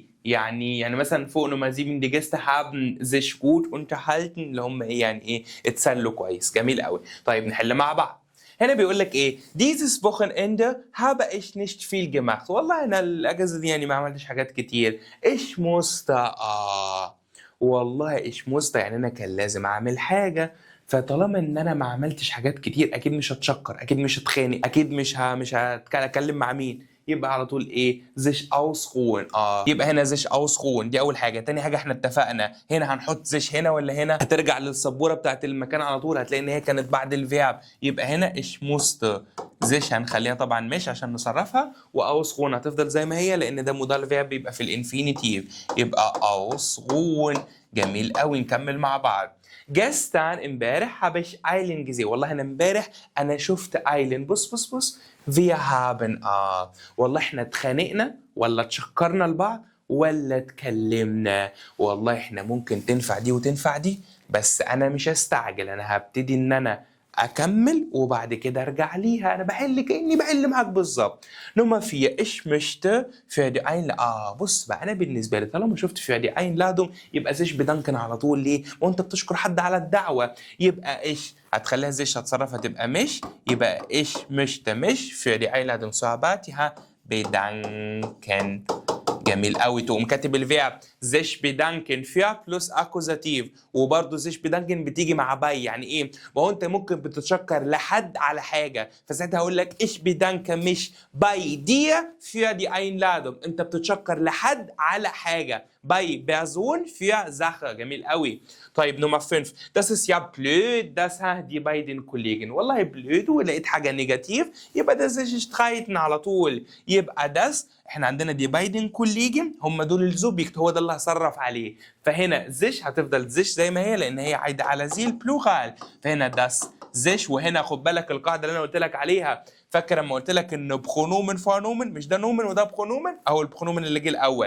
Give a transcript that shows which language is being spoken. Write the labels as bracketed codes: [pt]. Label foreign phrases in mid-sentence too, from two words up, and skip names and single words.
[ar] يعني مثلا فوق نمرة 7 دي [de] Gäste haben sich gut unterhalten [ar] اللي هم ايه؟ يعني ايه؟ اتسلوا كويس. جميل قوي. طيب نحل مع بعض. هنا بيقول لك ايه؟ [de] dieses Wochenende habe ich nicht viel gemacht. [ar] والله انا الاجازه دي يعني ما عملتش حاجات كتير. [de] ich musste [ar] والله [de] ich musste [ar] يعني انا كان لازم اعمل حاجه. فطالما ان انا ما عملتش حاجات كتير اكيد مش هتشكر، اكيد مش هتخانق، اكيد مش هتكلم مع مين؟ يبقى على طول ايه [de] sich ausruhen. [ar] يبقى هنا [de] sich ausruhen [ar] دي اول حاجه. تاني حاجه احنا اتفقنا هنا هنحط sich هنا ولا هنا؟ هترجع للسبوره بتاعت المكان على طول، هتلاقي ان هي كانت بعد الفيرب. يبقى هنا [de] ich musste sich [ar] هنخليها طبعا مش عشان نصرفها، واusruhen هتفضل زي ما هي لان ده مودال فيرب بيبقى في الانفينيتيف. يبقى ausruhen. جميل قوي. نكمل مع بعض. [de] gestern امبارح habe ich Eileen gesehen. [ar] والله انا امبارح انا شفت ايلين. بص [de] wir haben [ar] والله احنا اتخانقنا ولا اتشكرنا لبعض ولا اتكلمنا. والله احنا ممكن تنفع دي وتنفع دي، بس انا مش هستعجل، انا هبتدي ان انا اكمل وبعد كده ارجع ليها. انا بحل كاني بحل معاك بالظبط. [de] نمرة 4 ich möchte für die Einladung. [ar] بص بقى انا بالنسبه لي طالما شفت [de] für die Einladung [ar] يبقى [de] sich bedanken [ar] على طول. ليه؟ وانت بتشكر حد على الدعوه. يبقى ايش هتخليها زيش هتصرف هتبقى مش. [de] يبقى ich möchte mich für die Einladung zu arbeiten bedanken. [ar] جميل قوي. تقوم كاتب الفيرب [de] sich bedanken für [ar] بلس اكوزاتيف. وبرده [de] sich bedanken [ar] بتيجي مع باي. يعني ايه؟ ما هو انت ممكن بتتشكر لحد على حاجه، فساعتها هقول لك [de] ich bedanke mich bei dir für die Einladung. [ar] انت بتتشكر لحد على حاجه. [de] bei Person für Sache. [ar] جميل قوي. [de] طيب نمرة 5 das ist ja blöd dass die beiden Kollegen. [ar] والله blöd ولقيت حاجه نيجاتيف يبقى ده [de] sich streiten [ar] على طول. يبقى das احنا عندنا [de] die beiden Kollegen [ar] هم دول الزوبيكت، هو ده اللي هصرف عليه. فهنا زيش هتفضل زيش زي ما هي لان هي عايده على زي البلوغال. فهنا [de] das sich. [ar] وهنا خد بالك القاعده اللي انا قلت لك عليها، فاكر لما قلت لك ان [de] Pronomen vor Nomen, [ar] مش ده نومن وده بخونومن اهو البخونومن اللي جه الاول.